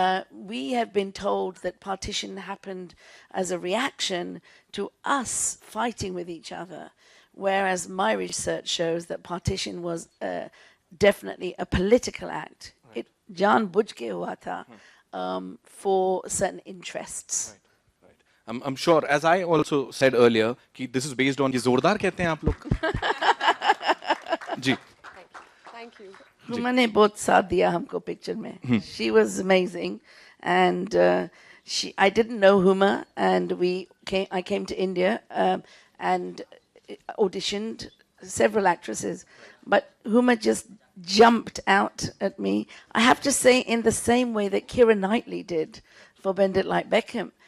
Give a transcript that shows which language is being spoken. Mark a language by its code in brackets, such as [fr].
[en] We have been told that partition happened as a reaction to us fighting with each other, whereas my research shows that partition was definitely a political act. Right. It [hi] जानबूझ के हुआ था [en] for certain interests. Right. I'm sure, as I also said earlier, कि this is based on [hi] ये जोरदार कहते हैं आप लोग. जी. [en] Thank you. [hi] हुमा ने बहुत साथ दिया हमको picture में. [en] She was amazing, and I didn't know Huma, and I came to India and auditioned several actresses, but Huma just jumped out at me. I have to say, in the same way that Keira Knightley did for Bend It Like Beckham.